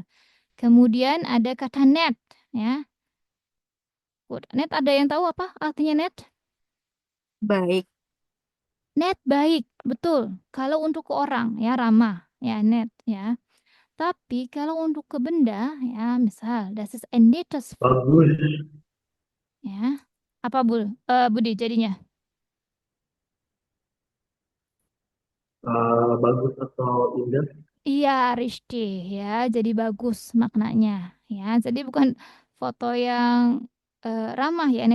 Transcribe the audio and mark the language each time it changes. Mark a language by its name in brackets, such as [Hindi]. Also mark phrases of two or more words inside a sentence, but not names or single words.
[Indonesian] Kemudian ada kata net ya. [English] Good. [Indonesian] Net ada yang tahu apa artinya net? Baik. Net baik, betul. Kalau untuk ke orang ya ramah ya net ya. Tapi kalau untuk ke benda ya misal [German] das ist ein nettes [Indonesian] Bagus. ya. Apa Budi jadinya? Bagus atau indah? Iya, Rishti ya. Jadi bagus maknanya ya. Jadi bukan foto yang ramah ya.